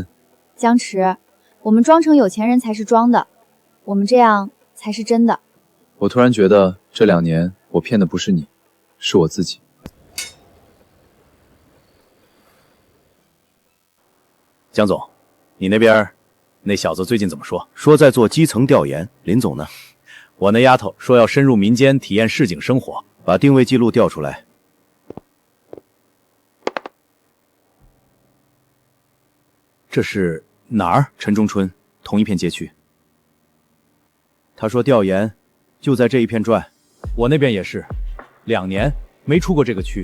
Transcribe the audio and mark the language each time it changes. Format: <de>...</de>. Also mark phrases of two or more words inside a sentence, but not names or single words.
<zh>江池，我們裝成有錢人才是裝的，我們這樣才是真的。我突然覺得這2年我騙的不是你，是我自己。江總，你那邊那小子最近怎麼說？說在做基層調研。林總呢？我那丫頭說要深入民間體驗市井生活，把定位記錄調出來。這是哪兒？城中村，同一片街區。他說調研就在這一片轉，我那邊也是，2年沒出過這個區。</zh>